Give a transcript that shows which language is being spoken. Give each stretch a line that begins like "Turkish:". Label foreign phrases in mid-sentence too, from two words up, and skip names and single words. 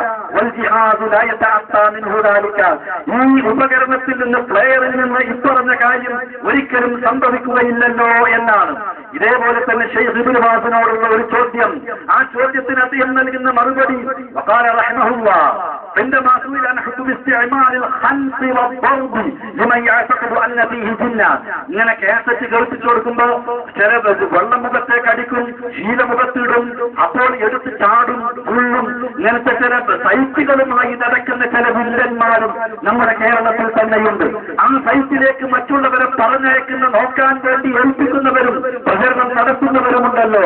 Malayalam: ഈ ഉപകരണത്തിൽ നിന്ന്, പ്ലെയറിൽ നിന്ന് ഇപ്പറഞ്ഞ കാര്യം ഒരിക്കലും സംഭവിക്കുകയില്ലല്ലോ എന്നാണ്. ഇതേപോലെ തന്നെ ശൈഖ് ഇബ്നു ബാസിനോടുള്ള ഒരു ചോദ്യം, ആ ചോദ്യത്തിന് അദ്ദേഹം നൽകുന്ന മറുപടി
Arabic: وقال رحمه الله عندما سئل عن حكم استعمال الخنث والضرب لمن يعتقد ان فيه جنة.
Malayalam: ഇങ്ങനെ കാസറ്റ് കേൾപ്പിച്ചു കൊടുക്കുമ്പോ ചില വെള്ളം മുഖത്തേക്ക് അടിക്കും, ശീലമുഖത്തിടും, അപ്പോൾ എടുത്ത് ചാടും, ഉള്ളും. ഇങ്ങനത്തെ ചില സൈറ്റുകളുമായി നടക്കുന്ന ചില വില്ലന്മാരും നമ്മുടെ കേരളത്തിൽ തന്നെയുണ്ട്. ആ സൈറ്റിലേക്ക് മറ്റുള്ളവരെ പറഞ്ഞയക്കുന്ന, നോക്കാൻ വേണ്ടി ഏൽപ്പിക്കുന്നവരും പ്രചരണം നടത്തുന്നവരുമുണ്ടല്ലോ.